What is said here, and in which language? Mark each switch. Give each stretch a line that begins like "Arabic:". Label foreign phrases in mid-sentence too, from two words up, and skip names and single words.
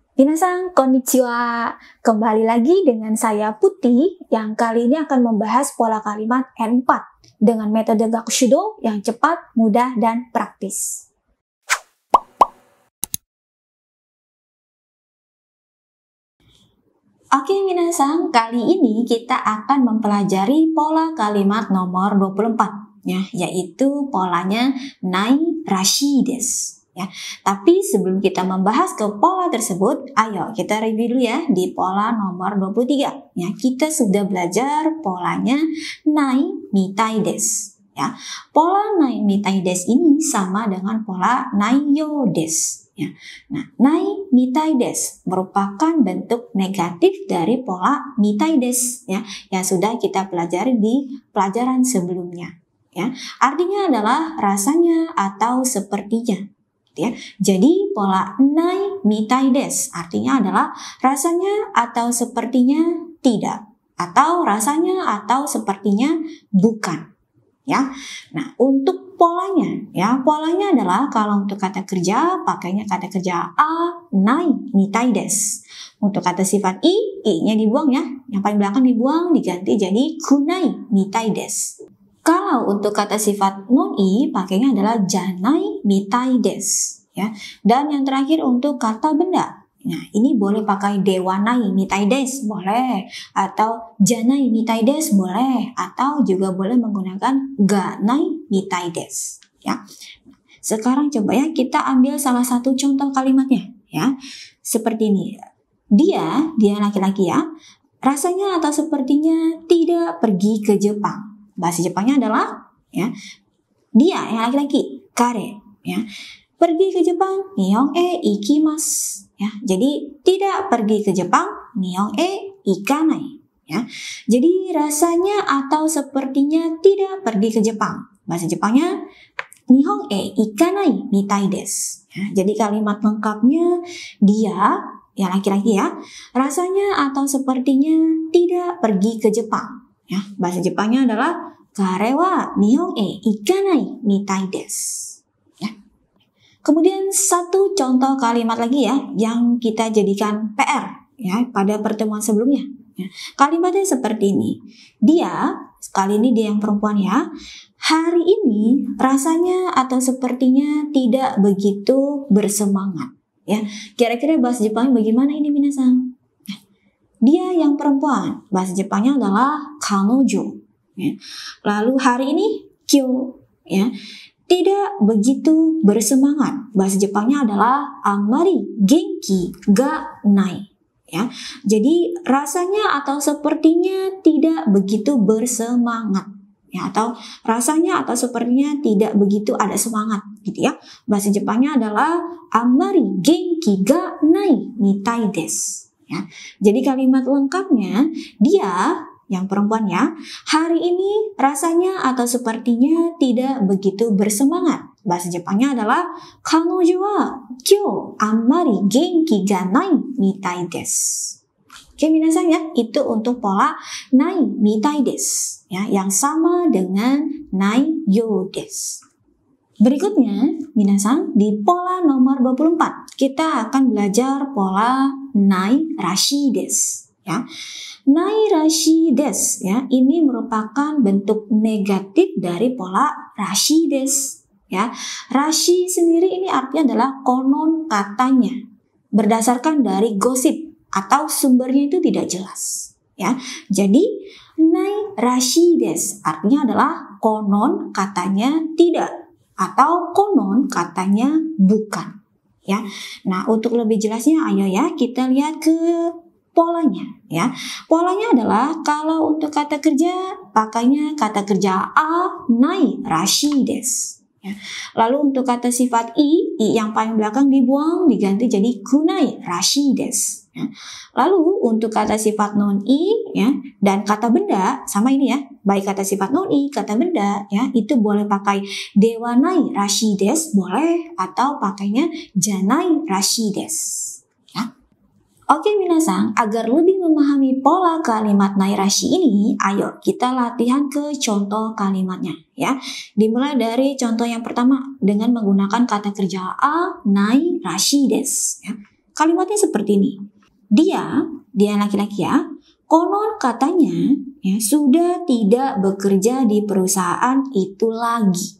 Japanese: 皆さん、こんにちは.
Indonesian: Kembali lagi dengan saya Putih yang kali ini akan membahas pola kalimat N4 dengan metode Gakushudo yang cepat, mudah, dan praktis. Oke minasan, kali ini kita akan mempelajari pola kalimat nomor 24 ya, yaitu polanya
Japanese: ないらしいです.
Indonesian: Ya, tapi sebelum kita membahas ke pola tersebut, ayo kita review dulu ya di pola nomor 23. Ya, kita sudah belajar polanya
Japanese: ないみたいです.
Indonesian: Ya, pola
Japanese: ないみたいです
Indonesian: ini sama dengan pola
Japanese: ないようです.
Indonesian: Ya. Nah,
Japanese: ないみたいです
Indonesian: merupakan bentuk negatif dari pola
Japanese: みたいです
Indonesian: ya, yang sudah kita pelajari di pelajaran sebelumnya. Ya, artinya adalah rasanya atau sepertinya. Ya. Jadi pola
Japanese: ないみたいです
Indonesian: artinya adalah rasanya atau sepertinya tidak, atau rasanya atau sepertinya bukan. Ya, nah untuk polanya, ya polanya adalah kalau untuk kata kerja pakainya kata kerja a
Japanese: ないみたいです.
Indonesian: Untuk kata sifat i-nya dibuang ya, yang paling belakang dibuang diganti jadi
Japanese: くないみたいです.
Indonesian: Kalau untuk kata sifat non-i, pakainya adalah
Japanese: じゃないみたいです.
Indonesian: Ya. Dan yang terakhir untuk kata benda. Nah, ini boleh pakai
Japanese: ではないみたいです,
Indonesian: boleh. Atau
Japanese: じゃないみたいです,
Indonesian: boleh. Atau juga boleh menggunakan
Japanese: がないみたいです.
Indonesian: Ya. Sekarang coba ya, kita ambil salah satu contoh kalimatnya. Ya. Seperti ini. Dia laki-laki ya, rasanya atau sepertinya tidak pergi ke Jepang. Bahasa Jepangnya adalah ya, dia yang laki-laki, kare ya. Pergi ke Jepang,
Japanese: 日本へ行きます ya.
Indonesian: Jadi tidak pergi ke Jepang,
Japanese: 日本へ行かない ya.
Indonesian: Jadi rasanya atau sepertinya tidak pergi ke Jepang. Bahasa Jepangnya
Japanese: 日本へ行かないみたいです ya.
Indonesian: Jadi kalimat lengkapnya dia yang laki-laki ya, rasanya atau sepertinya tidak pergi ke Jepang. Ya, bahasa Jepangnya adalah
Japanese: 彼は日本へ行かないみたいです.
Indonesian: Ya. Kemudian satu contoh kalimat lagi ya yang kita jadikan PR ya pada pertemuan sebelumnya. Ya. Kalimatnya seperti ini. Dia, kali ini dia yang perempuan ya. Hari ini rasanya atau sepertinya tidak begitu bersemangat. Ya, kira-kira bahasa Jepangnya bagaimana ini minasan? Dia yang perempuan, bahasa Jepangnya adalah kanojo. Ya. Lalu hari ini kyo, ya, tidak begitu bersemangat. Bahasa Jepangnya adalah
Japanese: あまり元気がない.
Indonesian: Ya. Jadi rasanya atau sepertinya tidak begitu bersemangat. Ya, atau rasanya atau sepertinya tidak begitu ada semangat, gitu ya. Bahasa Jepangnya adalah
Japanese: あまり元気がないみたいです.
Indonesian: Ya. Jadi kalimat lengkapnya dia yang perempuan ya, hari ini rasanya atau sepertinya tidak begitu bersemangat. Bahasa Jepangnya adalah
Japanese: 彼女は今日あまり元気がないみたいです.
Indonesian: Oke minasan ya, itu untuk pola
Japanese: ないみたいです
Indonesian: ya, yang sama dengan
Japanese: ないようです.
Indonesian: Berikutnya, minasan, di pola nomor 24, kita akan belajar pola
Japanese: ないらしいです.
Indonesian: Ya.
Japanese: ないらしいです,
Indonesian: ya, ini merupakan bentuk negatif dari pola
Japanese: らしいです.
Indonesian: Ya. Rashi sendiri ini artinya adalah konon katanya, berdasarkan dari gosip atau sumbernya itu tidak jelas. Ya. Jadi,
Japanese: ないらしいです
Indonesian: artinya adalah konon katanya tidak, atau konon katanya bukan ya. Nah, untuk lebih jelasnya ayo ya kita lihat ke polanya ya. Polanya adalah kalau untuk kata kerja pakainya kata kerja a
Japanese: ないらしいです
Indonesian: ya. Lalu untuk kata sifat i yang paling belakang dibuang diganti jadi
Japanese: くないらしいです
Indonesian: ya. Lalu untuk kata sifat non-i ya dan kata benda sama ini ya, baik kata sifat non-i, kata benda ya, itu boleh pakai
Japanese: ではないらしいです
Indonesian: boleh atau pakainya
Japanese: じゃないらしいです
Indonesian: ya. Oke minasan, agar lebih memahami pola kalimat
Japanese: ないらしい
Indonesian: ini, ayo kita latihan ke contoh kalimatnya ya. Dimulai dari contoh yang pertama dengan menggunakan kata kerja a
Japanese: ないらしいです
Indonesian: ya. Kalimatnya seperti ini. Dia laki-laki ya, konon katanya ya sudah tidak bekerja di perusahaan itu lagi.